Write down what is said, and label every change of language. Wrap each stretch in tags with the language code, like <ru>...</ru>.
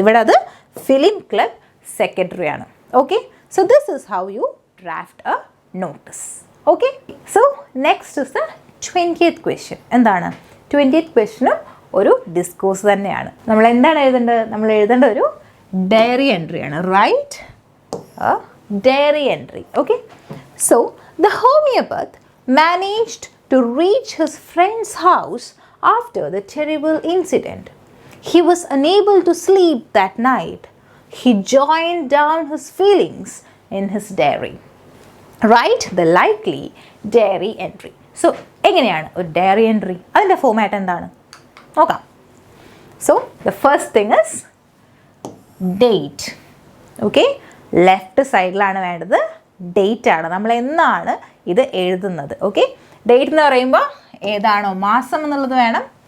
<ml>ഇവിടെ അത് film club secretary ആണ്.</ml> <en>Okay, so this is how you draft a notice. Okay, so next is the 20th question.</en> <ml>എന്താണ് 20th ക്വസ്റ്റ്യനും ഒരു discourse തന്നെയാണ്. നമ്മൾ എന്താണ് എഴുതേണ്ടത്, നമ്മൾ എഴുതേണ്ട ഒരു ഡയറി എൻട്രി ആണ്.</ml> <en>Write a diary entry. Okay, so the homeopath managed to reach his friend's house after the terrible incident. He was unable to sleep that night. He joined down his feelings in his diary. Write the likely diary entry.</en> <ml>So എങ്ങനെയാണ് ഒരു diary entry, അതിൻ്റെ format എന്താണ് നോക്കാം.</ml> <en>So the first thing is date.</en> <ml>Okay, left സൈഡിലാണ് വേണ്ടത് date ആണ്. നമ്മൾ എന്നാണ് ഇത് എഴുതുന്നത്. ഓക്കെ, ഡേറ്റ് എന്ന് പറയുമ്പോൾ ഏതാണോ മാസം എന്നുള്ളത് വേണം.</ml>